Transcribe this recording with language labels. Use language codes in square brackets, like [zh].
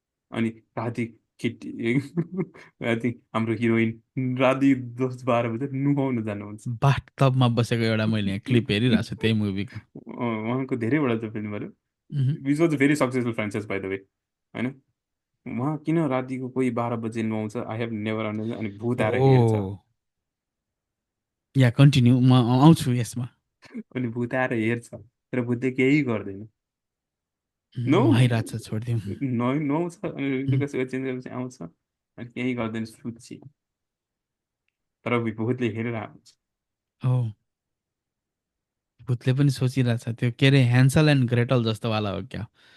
[ne] अनि राति केटी राति हाम्रो हिरोइन राति 10-12 बजे नुहाउन जानुहुन्छ। बाथ टबमा बसेको एउटा मैले यहाँ क्लिप हेरिरहेको छु त्यही मुभीको। उहाँको धेरैवटा चाहिँ फिल्महरू, [en] which was very successful franchise by the way, [ne] होइन? उहाँ किन रातिको कोही 12 बजे नुहाउँछ, [en] I have never understand. [ne] अनि भूत आएर हेर्छ, [en] oh yeah continue, [ne] म आउँछु यसमा। अनि भूत आएर हेर्छ, तर भूतले केही गर्दैन। [en] no, [ne] नुहाइरहेको छ, छोडिदिउँ। नुहाउँछ अनि लुगा सुगा चेन्ज गरेपछि आउँछ अनि केही गर्दैन, सुत्छ, तर भूतले हेरेर आउँछ। हो, भूतले पनि सोचिरहेछ त्यो के अरे ह्यान्सल एन्ड ग्रेटल जस्तो वाला हो क्या।